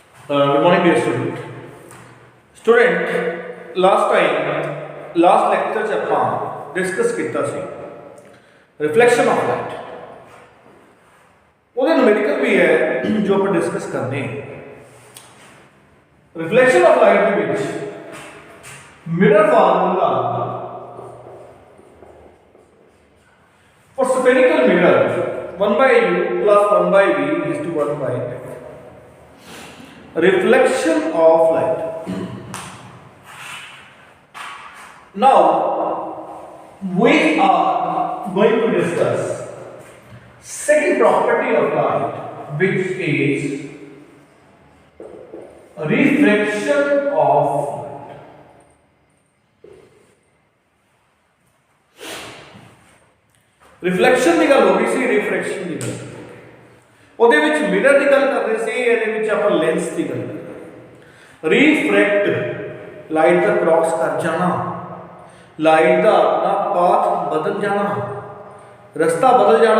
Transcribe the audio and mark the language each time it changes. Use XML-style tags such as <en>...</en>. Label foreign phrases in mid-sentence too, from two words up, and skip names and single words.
<en>Good morning, dear student. Student, last lecture</en> <pa>च ਆਪਾਂ डिस्कस ਕੀਤਾ ਸੀ</pa> <en>reflection of light.</en> <pa>ਉਹਦੇ numerical ਵੀ ਹੈ ਜੋ ਆਪਾਂ डिस्कस ਕਰਨੇ।</pa> <en>reflection of light</en> <pa>ਦੇ ਵਿੱਚ</pa> <en>mirror formula for spherical mirror 1 by u plus 1 by v is to 1 by f. Reflection of light. Now we are going to discuss second property of light, which is refraction of light.</en> <pa>Reflection ਦੀ ਗੱਲ ਹੋ ਗਈ ਸੀ, refraction ਦੀ ਗੱਲ ਉਹਦੇ ਵਿੱਚ ਮਿਰਰ ਦੀ ਗੱਲ ਕਰ ਰਹੇ ਸੀ, ਇਹਦੇ ਵਿੱਚ ਆਪਾਂ ਲੈਂਸ ਦੀ ਗੱਲ ਕਰ ਰਹੇ।</pa> <en>refract light</en> <pa>ਦਾ ਕ੍ਰੋਸ ਕਰ ਜਾਣਾ, ਲਾਈਟ ਦਾ ਆਪਣਾ ਪਾਥ ਬਦਲ ਜਾਣਾ, ਰਸਤਾ ਬਦਲ ਜਾਣਾ।</pa>